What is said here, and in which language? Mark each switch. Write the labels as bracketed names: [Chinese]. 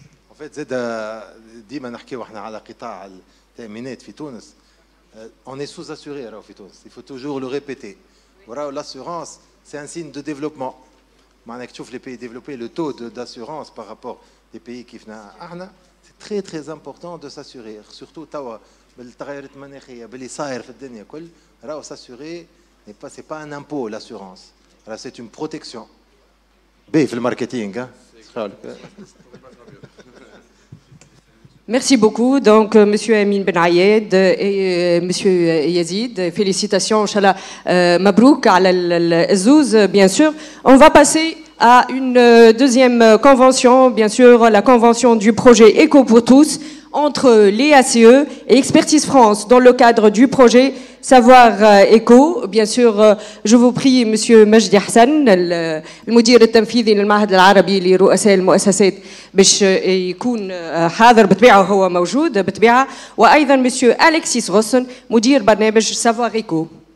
[French] En fait, [Arabic] ديما نحكيو احنا على قطاع التأمينات في تونس. [French] On est sous-assuré alors [Arabic] في تونس. [French] Il faut toujours le répéter. Voilà, l'assurance, c'est un signe de développement. [Arabic] معناها تشوف [French] les pays développés, le taux d'assurance par rapport des pays [Arabic] كيفنا احنا, [French] c'est très très important de s'assurer. Surtout [Arabic] توا بالتغيرات المناخية باللي صاير في الدنيا كل, راهو [French] s'assurer c'est pas un impôt l'assurance. C'est une protection. [Arabic] باهي في الماركتينغ. [French] Merci beaucoup. Donc, Monsieur Amin Ben Ayed et Monsieur Yazid, félicitations, Inch'Allah, Mabrouk, al-Zouz, bien sûr. On va passer à une deuxième convention, bien sûr, la convention du projet Éco pour tous, entre l'IACE et Expertise France, dans le cadre du projet Savoir Éco. Bien sûr, je vous prie, [Arabic] Monsieur Majdi Hassan, le المدير التنفيذي للمعهد العربي لرؤساء المؤسسات باش يكون حاضر بطبيعة وهو موجود بطبيعة, وأيضا Monsieur Alexis Rossen, مدير برنامج Savoir Éco.